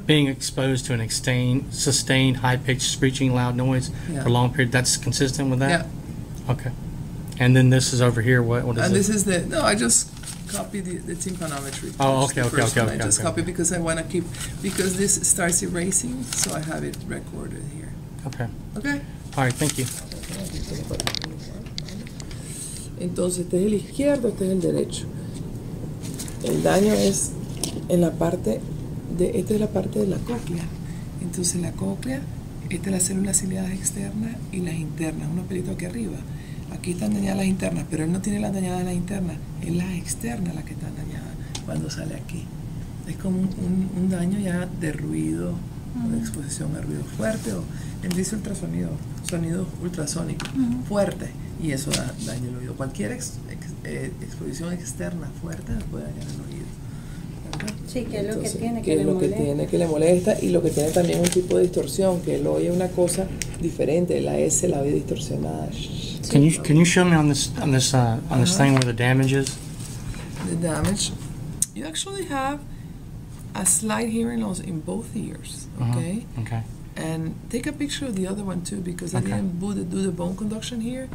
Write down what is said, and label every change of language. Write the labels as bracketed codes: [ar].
[en] Being exposed to an sustained, high-pitched, screeching, loud noise for a long period, that's consistent with that? Yeah. Okay. And then this is over here, what is it? And this is I just copy the tympanometry. Oh, okay. I just copy because I want to keep, because this starts erasing, so I have it recorded here. Okay. Okay. All right, thank you. [es] Entonces, este es el izquierdo, este es el derecho. El daño es en la parte esta es la parte de la cóclea. Entonces, la cóclea, esta es las células ciliadas externas y las internas, unos pelitos aquí arriba. Aquí están dañadas las internas, pero él no tiene las dañadas las internas, es las externas las que están dañadas cuando sale aquí. Es como un daño ya de ruido, de exposición a ruido fuerte, o él dice ultrasonido, sonido ultrasónico, fuerte, y eso daña el oído. Cualquier exposición externa fuerte puede dañar el oído. ¿Verdad? Sí, que es lo que Entonces, tiene que le molesta, y lo que tiene también un tipo de distorsión, que él oye una cosa diferente, la S la ve distorsionada. [en] Can you show me on this thing where the damage is? The damage, you actually have a slight hearing loss in both ears. Okay. Okay. And take a picture of the other one too, because I didn't do the bone conduction here.